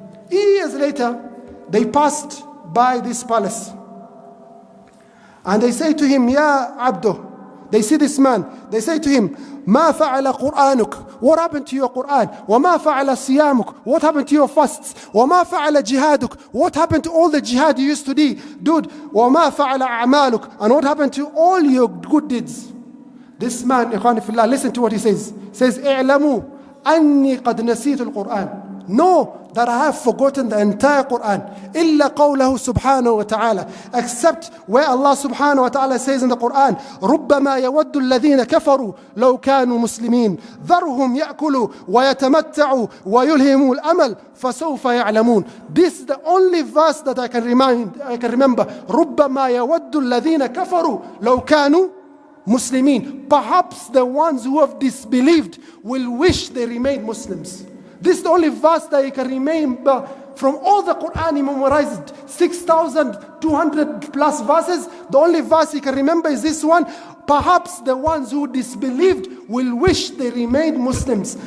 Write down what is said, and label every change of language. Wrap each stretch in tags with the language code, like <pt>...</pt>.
<en>Years later, they passed by this palace. And they say to him, "Ya Abdo," they see this man, they say to him,</en> <ar>"Ma fa'ala Qur'anuk?"</ar> <en>What happened to your Quran?</en> <ar>وَمَا فَعَلَ صِيَامُكَ?</ar> <en>What happened to your fasts?</en> <ar>وَمَا فَعَلَ جِهَادُكَ?</ar> <en>What happened to all the jihad you used to do?</en> <ar>Dude, وَمَا فَعَلَ أَعْمَالُكَ?</ar> <en>And what happened to all your good deeds? This man,</en> <ar>ikhwani fillah,</ar> <en>listen to what he says. He says,</en> <ar>"اعلموا أني قد نسيت القرآن."</ar> <en>Know that I have forgotten the entire Quran.</en> <ar>إلا قوله سبحانه وتعالى,</ar> <en>except where Allah subhanahu wa ta'ala says in the Quran,</en> <ar>ربما يود الذين كفروا لو كانوا مسلمين ذرهم يأكلوا ويتمتعوا ويلهموا الأمل فسوف يعلمون.</ar> <en>This is the only verse that I can remember.</en> <ar>ربما يود الذين كفروا لو كانوا Muslimin.</ar> <en>Perhaps the ones who have disbelieved will wish they remained Muslims. This is the only verse that you can remember from all the Quran he memorized. 6,200 plus verses. The only verse you can remember is this one. Perhaps the ones who disbelieved will wish they remained Muslims.</en>